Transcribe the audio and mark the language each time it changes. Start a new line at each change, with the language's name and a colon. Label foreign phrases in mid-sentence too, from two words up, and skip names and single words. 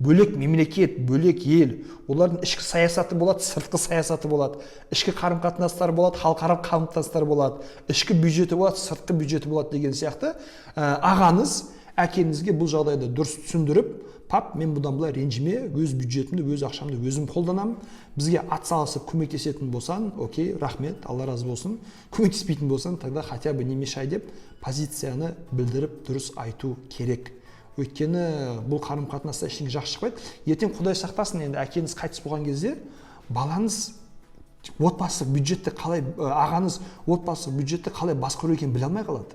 Kazakh: бөлек мемлекет, бөлек ел, олардың ішкі саясаты болады, сыртқы саясаты болады, ішкі қарым-қатынастары болады, халықаралық қарым-қатынастар болады, ішкі бюджеті болады, сыртқы бюджеті болады деген сияқты ағаңыз әкеңізге бұл жағдайды дұрыс түсіндіріп, пап, мен бұдан былай ренжіме, өз бюджетімді, өз ақшамды өзім қолданамын, бізге атсалысып көмектесетін болсаң, окей, рахмет, Алла разы болсын, көмектеспейтін болсаң,
Russian: тогда хотя бы не мешай
Kazakh: деп позицияны білдіріп дұрыс айту керек. Өйткені бұл қарым-қатынаста ештеңе жақсы шықпайды. Ертең Құдай сақтасын, енді әкеңіз қайтыс болған кезде балаңыз отбасылық бюджетті қалай, ағаңыз отбасылық бюджетті қалай басқару екенін біле алмай қалады.